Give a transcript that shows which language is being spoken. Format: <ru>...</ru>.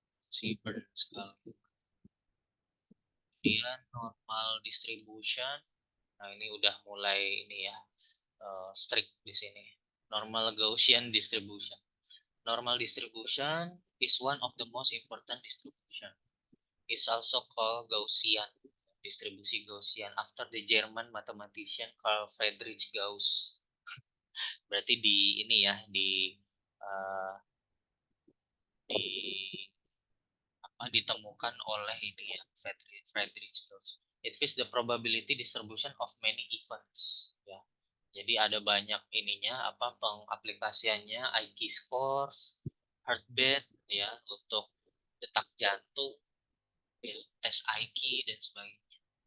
<id>Si burn sekali. Kemudian normal distribution. Nah, ini udah mulai ini ya, strict di sini.</id> <en>Normal Gaussian distribution. Normal distribution is one of the most important distribution. It's also called Gaussian,</en> <id>distribusi Gaussian,</id> <en>after the German mathematician Carl Friedrich Gauss.</en> <id>Berarti di ini ya, uh, di ditemukan oleh ini ya, Friedrich Gauss.</id> <en>It is the probability distribution of many events ya.</en> <id>Jadi ada banyak ininya apa pengaplikasiannya, IQ scores, heartbeat ya untuk detak jantung, ya, tes IQ dan sebagainya.</id>